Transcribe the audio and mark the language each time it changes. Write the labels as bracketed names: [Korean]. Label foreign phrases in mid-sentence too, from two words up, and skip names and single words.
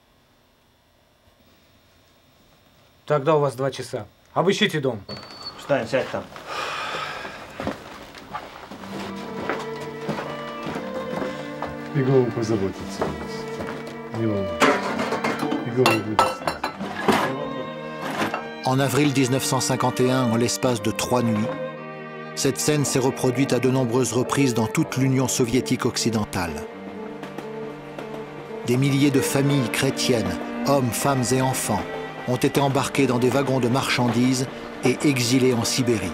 [Russian] Тогда у вас 2 часа. Обыщите дом. Встань, сядь там. Иегова позаботится о нас. Не волнуйтесь. Иегова будет с нами. [French] En avril 1951, en l'espace de 3 nuits, cette scène s'est reproduite à de nombreuses reprises dans toute l'Union soviétique occidentale. Des milliers de familles chrétiennes, hommes, femmes et enfants, ont été embarqués dans des wagons de marchandises et exilés en Sibérie.